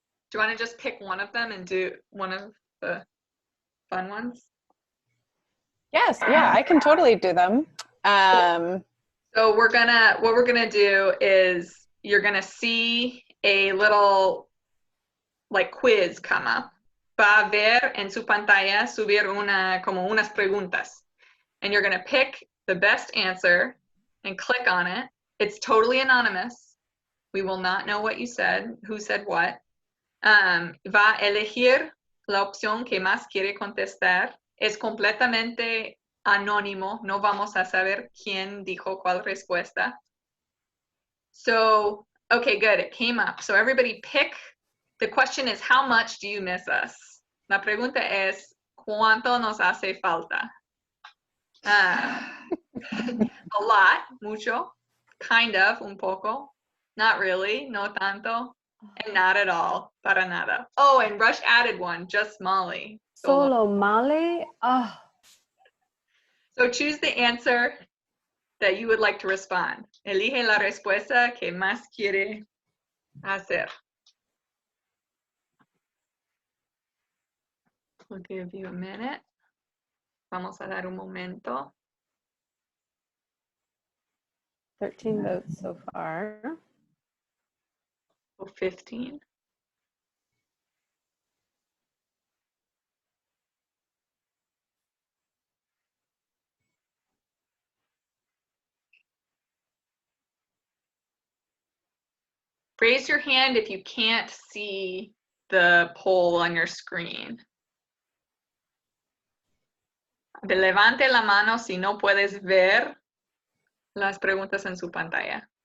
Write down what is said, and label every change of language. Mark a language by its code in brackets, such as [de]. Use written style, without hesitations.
[en] Do you want to just pick one of them and do one of the fun ones? Yes, yeah, I can totally do them. So what we're gonna do is you're gonna see a little like quiz come up. [es] Va a ver en su pantalla subir como unas preguntas. [en] And you're gonna pick the best answer and click on it. It's totally anonymous. We will not know what you said, who said what. [es] Va a elegir la opción que más quiere contestar. Es completamente anónimo. No vamos a saber quién dijo cuál respuesta. [en] So, okay, good. It came up. So everybody pick. The question is, how much do you miss us? [es] La pregunta es, ¿cuánto nos hace falta? [en] A lot, mucho. Kind of, [es] un poco. [en] Not really, [es] no tanto. [en] And not at all, [es] para nada. [en] Oh, and Rush added one, just Molly. [es] Solo Molly? Oh. [en] So choose the answer that you would like to respond. [es] Elige la respuesta que más quiere hacer. [en] We'll give you a minute. [es] Vamos a dar un momento. [en] 13 votes so far. 15. Raise your hand if you can't see the poll on your screen. [es] Levante la mano si no puedes ver las preguntas en su pantalla.